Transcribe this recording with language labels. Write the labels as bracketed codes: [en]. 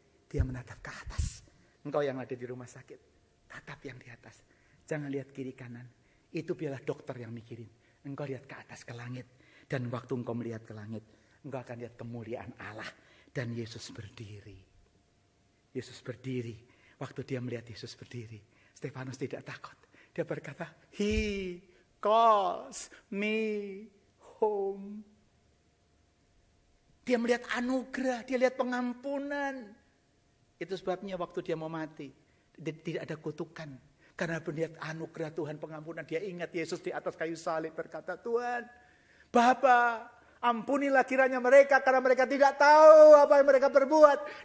[id] Dia menatap ke atas. Engkau yang ada di rumah sakit, tatap yang di atas. Jangan lihat kiri kanan. Itu biarlah dokter yang mikirin. Engkau lihat ke atas, ke langit. Dan waktu engkau melihat ke langit, engkau akan lihat kemuliaan Allah. Dan Yesus berdiri. Yesus berdiri. Waktu dia melihat Yesus berdiri, Stefanus tidak takut. Dia berkata, [en] He calls me home. [id] Dia melihat anugerah, dia lihat pengampunan. Itu sebabnya waktu dia mau mati, tidak ada kutukan. Karena melihat anugerah Tuhan, pengampunan. Dia ingat Yesus di atas kayu salib berkata, Tuhan, Bapa, ampunilah kiranya mereka karena mereka tidak tahu apa yang mereka perbuat.